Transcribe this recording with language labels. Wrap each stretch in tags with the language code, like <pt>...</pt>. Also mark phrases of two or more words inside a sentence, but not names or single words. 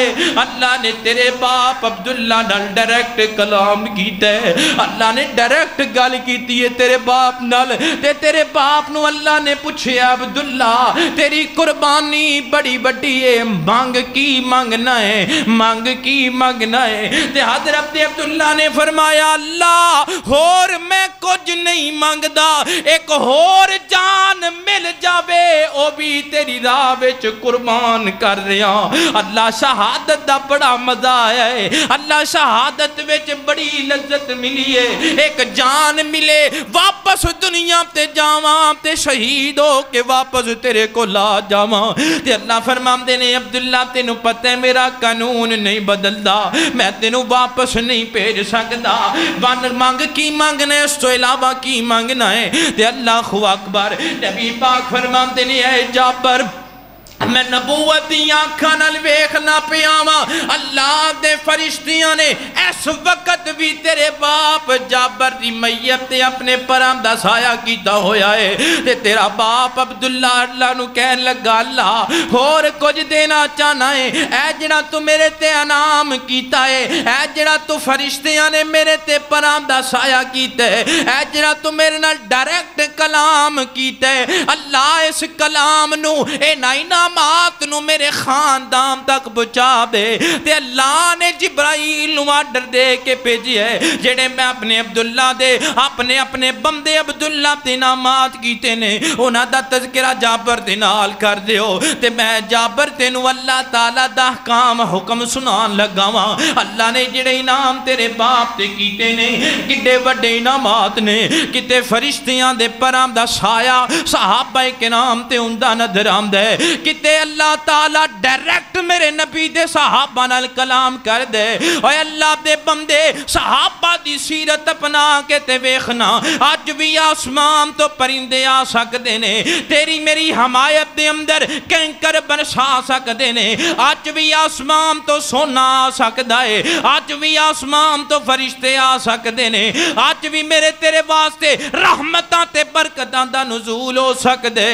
<pa>اللہ نے تیرے باپ عبداللہ نال ڈائریکٹ کلام کیتا ہے، اللہ نے ڈائریکٹ گل کیتی ہے تیرے باپ نال۔ تے تیرے باپ نو اللہ نے پوچھے عبداللہ تیری قربانی بڑی بڑی ہے، مانگ کی مانگنا ہے، مانگ کی مانگنا ہے۔ تے حضرت عبداللہ نے فرمایا اللہ اور میں کچھ نہیں مانگدا، ایک اور جان مل جاوے او بھی تیری راہ وچ قربان کر رہا۔ اللہ شہادت دا بڑا مزہ آیا ہے، اللہ شہادت وچ بڑی لذت ملی ہے، ایک جان ملے واپس دنیا تے جاواں تے شہید ہو کے واپس تیرے کو لا جاواں۔ تے اللہ فرماندے نے عبداللہ تینوں پتہ ہے میرا قانون نہیں بدلدا، میں تینوں واپس نہیں بھیج سکدا، مانگ کی مانگنا ہے، اس تو علاوہ کی مانگنا ہے۔ تے اللہ اکبر، نبی پاک فرماندے نے اے جابر میں نبوت دی آنکھاں نال ویکھنا پیاواں، اللہ دے فرشتیاں نے اس وقت بھی تیرے باپ جابر دی میت تے اپنے پراں دا سایہ کیتا ہویا ہے۔ تے تیرا باپ عبداللہ اللہ نو کہن لگا اللہ اور کچھ دینا چاہنا ہے، اے جڑا تو میرے تے انعام کیتا ہے، اے جڑا تو فرشتیاں نے میرے تے پراں دا سایہ کیتا ہے، اے جڑا تو میرے نال ڈائریکٹ کلام کیتا ہے، اللہ اس کلام نو اے انعامات نو میرے خاندان تک پہنچا دے۔ تے اللہ نے جبرائیل نو آرڈر دے کے بھیجی ہے جڑے میں اپنے عبداللہ دے اپنے بندے عبداللہ تے انعامات کیتے نے انہاں دا تذکرہ جابر دے نال کر دیو۔ تے میں جابر تینو اللہ تعالیٰ دا احکام حکم سنان لگاواں، اللہ نے جڑے انعام تیرے باپ تے کیتے نے کڈے وڈے انعامات نے، کتے فرشتیاں دے پرام دا سایہ صحابہ کرام تے اندہ نظر آمدہ ہے، کتے اللہ تعالیٰ ڈائریکٹ میرے نبی دے صحابہ نال کلام کر دے۔ اے اللہ دے بندے صحابہ دی سیرت اپنا کے تے ویخنا، آج بھی آسمان تو پرندے آ سکتے نے، تیری میری حمایت دے اندر کینکر برسا سکتے نے، آج بھی آسمان تو سونا آ سکتا ہے، آج بھی آسمان تو فرشتے آ سکتے نے، آج بھی میرے تیرے واسطے رحمتاں تے برکتاں دا نزول ہو سکتے۔</pa>